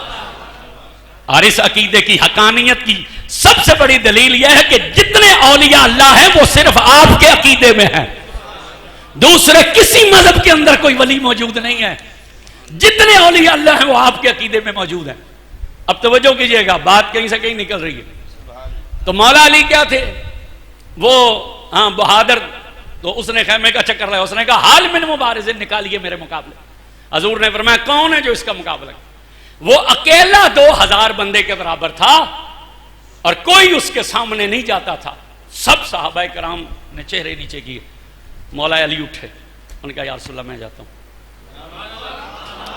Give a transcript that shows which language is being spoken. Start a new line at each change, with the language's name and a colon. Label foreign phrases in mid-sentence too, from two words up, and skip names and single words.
Urdu: اور اس عقیدے کی حقانیت کی سب سے بڑی دلیل یہ ہے کہ جتنے اولیاء اللہ ہیں وہ صرف آپ کے عقیدے میں ہیں، دوسرے کسی مذہب کے اندر کوئی ولی موجود نہیں ہے، جتنے اولیاء اللہ ہیں وہ آپ کے عقیدے میں موجود ہیں۔ اب توجہ کیجئے گا، بات کہیں سے کہیں نکل رہی ہے۔ تو مولا علی کیا تھے؟ وہ بہادر، تو اس نے خیمے کا چکر لگایا، اس نے کہا
Arabic: حال من مبارز
Urdu: نکالیے میرے مقابلے۔ حضور نے فرمایا کون ہے جو اس کا مقابلہ کرے؟ وہ اکیلا 2000 بندے کے برابر تھا اور کوئی اس کے سامنے نہیں جاتا تھا۔ سب صحابہ کرام نے چہرے نیچے کیے۔ مولا علی اٹھے، انہوں نے کہا
Arabic: یا رسول اللہ
Urdu: میں جاتا ہوں۔